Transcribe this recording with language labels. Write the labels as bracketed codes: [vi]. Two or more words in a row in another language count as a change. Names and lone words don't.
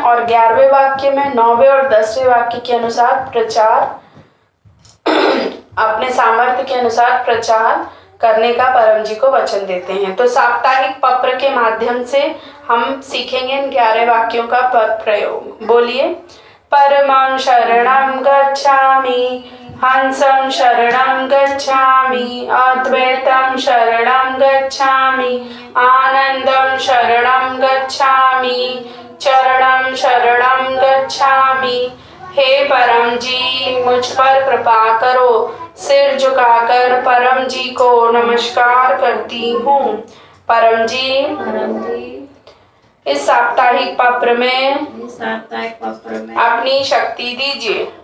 [hi] और 11वें वाक्य में 9वें और 10वें वाक्य के अनुसार प्रचार अपने सामर्थ्य के अनुसार प्रचार करने का परम जी को वचन देते हैं। तो साप्ताहिक पत्र के माध्यम से हम सीखेंगे इन 11 वाक्यों का प्रयोग। बोलिए, [sa] परमं शरणं गच्छामि, हंसं शरणं गच्छामि, अद्वैतं शरणं गच्छामि, आनंदं शरणं गच्छामि, चरणं शरणं गच्छामि। [hi] हे परम जी, मुझ पर कृपा करो। सिर झुकाकर परम जी को नमस्कार करती हूँ। परम जी, इस साप्ताहिक पत्र में अपनी शक्ति दीजिए।